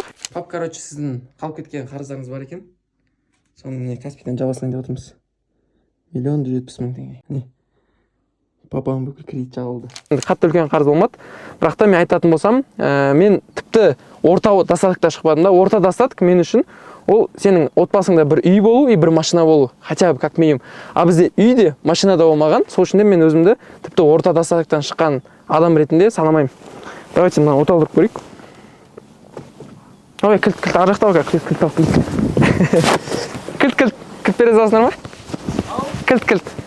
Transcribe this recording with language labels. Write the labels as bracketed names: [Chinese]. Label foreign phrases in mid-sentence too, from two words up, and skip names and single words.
[Russian] Пап, короче, [Kazakh] сіздің қалып кеткен қарыздарыңыз бар екен. Соны Каспийден жабасынан деп отырмыз. 1 970 000 теңге. Папам бүкіл кредит жабылды. Қатты үлкен қарыз болмады. Бірақ та мен айтатын болсам, мен тіпті орта достатықта шықпадым да. Орта достатық мен үшін ол сенің отбасыңда бір үй болу и бір машина болу. [Russian] Хотя бы как минимум. [Kazakh] А бізде үй де, машина да болмаған. Сол үшін де мен өзімді тіпті орта достатықтан шыққан адам ретінде санамаймын. Давайте мына оталдырып көрейік. Ой, кілт ар жақта ғой, кілт алып кілт бере саласыңдар ма? Кілт.